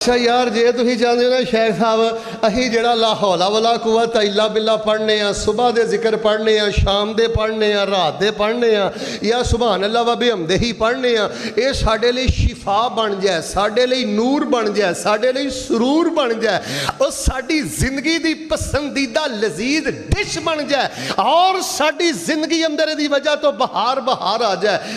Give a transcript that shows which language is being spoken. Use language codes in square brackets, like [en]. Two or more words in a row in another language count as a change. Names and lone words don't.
[pa] اچھا یار جے تسیں چاہتے ہو نا شیخ صاحب اسیں جیہڑا [ar] لا حول ولا قوة إلا بالله [pa] پڑھنے آ، صبح دے ذکر پڑھنے آ، شام دے پڑھنے آ، رات دے پڑھنے آ، یا [ar] سبحان الله وبحمده [pa] پڑھنے آ، یہ ساڈے لئی شفا بن جائے، ساڈے لئی نور بن جائے، ساڈے لئی سرور بن جائے، اور ساڈی زندگی دی پسندیدہ لذیذ ڈش بن جائے، اور ساڈی زندگی اندر دی وجہ توں بہار بہار آ جائے.